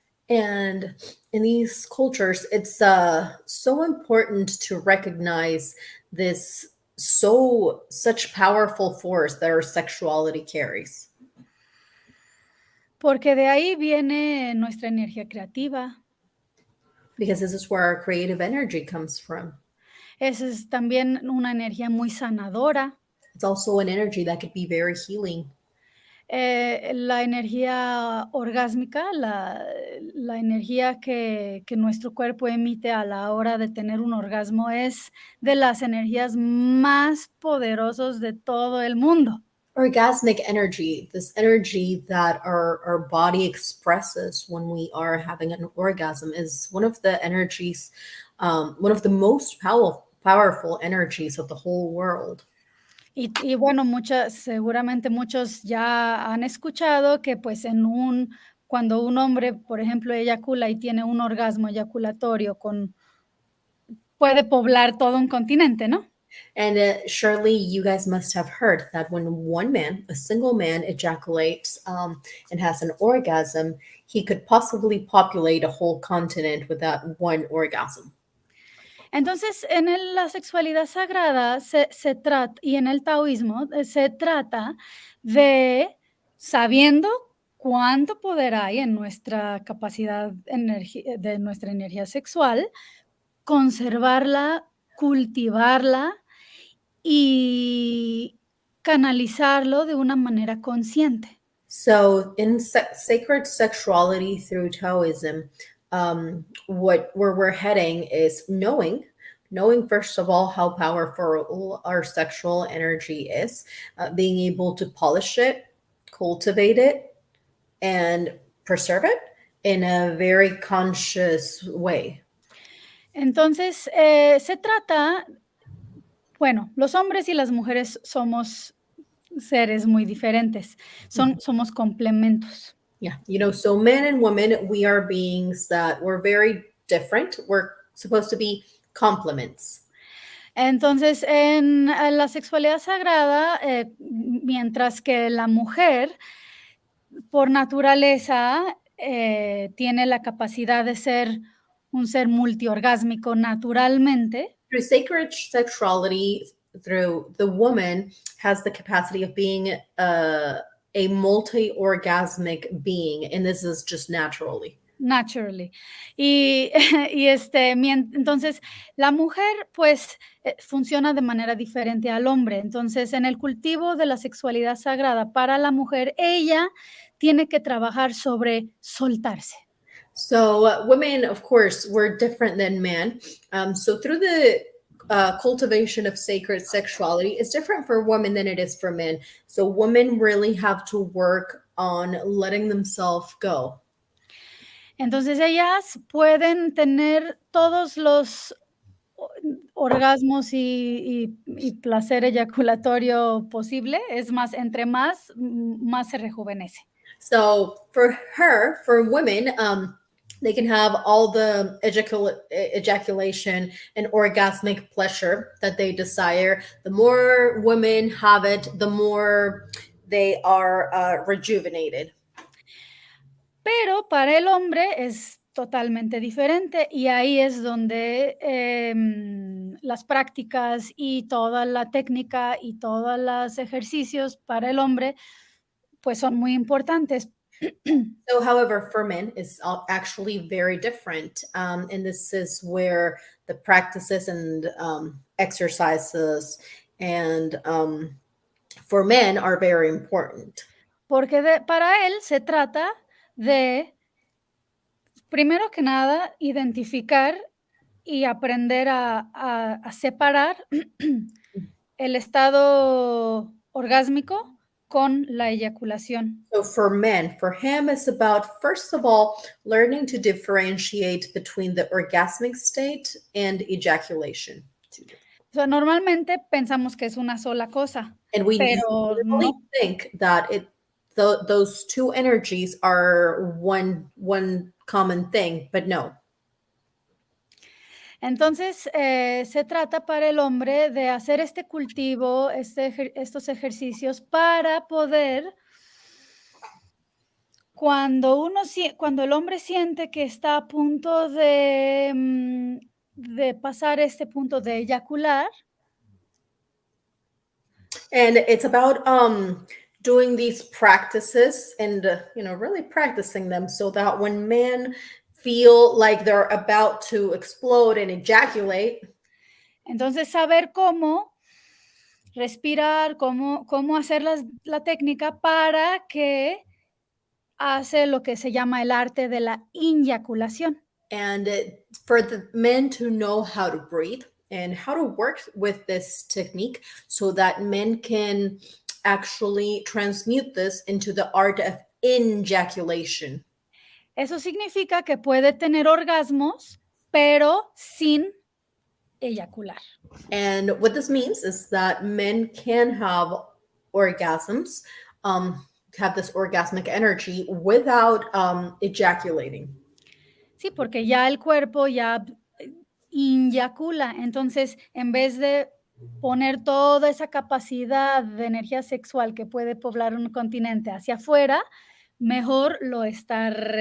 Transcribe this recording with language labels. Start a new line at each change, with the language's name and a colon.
English: And in these cultures, it's so important to recognize this such powerful force that our sexuality carries.
Spanish: Porque de ahí viene nuestra energía creativa.
English: Because this is where our creative energy comes from.
Spanish: Esa es también una energía muy sanadora.
English: It's also an energy that could be very healing.
Spanish: La energía orgásmica, la energía que nuestro cuerpo emite a la hora de tener un orgasmo es de las energías más poderosas de todo el mundo.
English: Orgasmic energy, this energy that our body expresses when we are having an orgasm, is one of the energies, one of the most powerful energies of the whole world.
Spanish: Y bueno, seguramente muchos ya han escuchado que pues cuando un hombre, por ejemplo, eyacula y tiene un orgasmo eyaculatorio puede poblar todo un continente, ¿no?
English: And surely you guys must have heard that when one man, a single man, ejaculates and has an orgasm, he could possibly populate a whole continent with that one orgasm.
Spanish: Entonces, la sexualidad sagrada se trata, y en el taoísmo, se trata de, sabiendo cuánto poder hay en nuestra capacidad de nuestra energía sexual, conservarla, cultivarla y canalizarlo de una manera consciente.
English: So in sacred sexuality through Taoism, where we're heading is knowing first of all how powerful our sexual energy is, being able to polish it, cultivate it, and preserve it in a very conscious way.
Spanish: Entonces, se trata, bueno, los hombres y las mujeres somos seres muy diferentes, somos complementos.
English: Yeah, so men and women, we are beings that we're very different. We're supposed to be complements.
Spanish: Entonces, en la sexualidad sagrada, mientras que la mujer, por naturaleza, tiene la capacidad de ser un ser multiorgásmico naturalmente.
English: Through sacred sexuality, through the woman has the capacity of being a multi-orgasmic being, and this is just naturally. naturally.
Spanish: Y, entonces, la mujer, pues, funciona de manera diferente al hombre. Entonces, en el cultivo de la sexualidad sagrada para la mujer, ella tiene que trabajar sobre soltarse.
English: So women, of course, were different than men. So through the cultivation of sacred sexuality, it's different for women than it is for men. So women really have to work on letting themselves go.
Spanish: Entonces, ellas pueden tener todos los orgasmos y placer eyaculatorio posible. Es más, entre más se rejuvenece.
English: So for women, they can have all the ejaculation and orgasmic pleasure that they desire. The more women have it, the more they are rejuvenated.
Spanish: Pero para el hombre es totalmente diferente y ahí es donde las prácticas y toda la técnica y todos los ejercicios para el hombre pues son muy importantes.
English: So, however, for men is actually very different. And this is where the practices and exercises and for men are very important.
Spanish: Porque para él se trata de, primero que nada, identificar y aprender a separar el estado orgásmico con la eyaculación.
English: So for men, for him, it's about, first of all, learning to differentiate between the orgasmic state and ejaculation.
Spanish: O sea, normalmente pensamos que es una sola cosa,
English: and we
Spanish: pero
English: really
Spanish: no.
English: think that those two energies are one common thing, but no.
Spanish: Entonces, se trata para el hombre de hacer este cultivo, estos ejercicios para poder, cuando el hombre siente que está a punto de pasar este punto de eyacular.
English: And it's about doing these practices and really practicing them so that when men feel like they're about to explode and ejaculate.
Spanish: Entonces, saber cómo respirar, cómo hacer la técnica para que hace lo que se llama el arte de la inyaculación.
English: And for the men to know how to breathe and how to work with this technique so that men can actually transmute this into the art of ejaculation.
Spanish: Eso significa que puede tener orgasmos, pero sin eyacular.
English: And what this means is that men can have orgasms, have this orgasmic energy without ejaculating.
Spanish: Sí, porque ya el cuerpo ya inyacula. Entonces, en vez de poner toda esa capacidad de energía sexual que puede poblar un continente hacia afuera, mejor lo está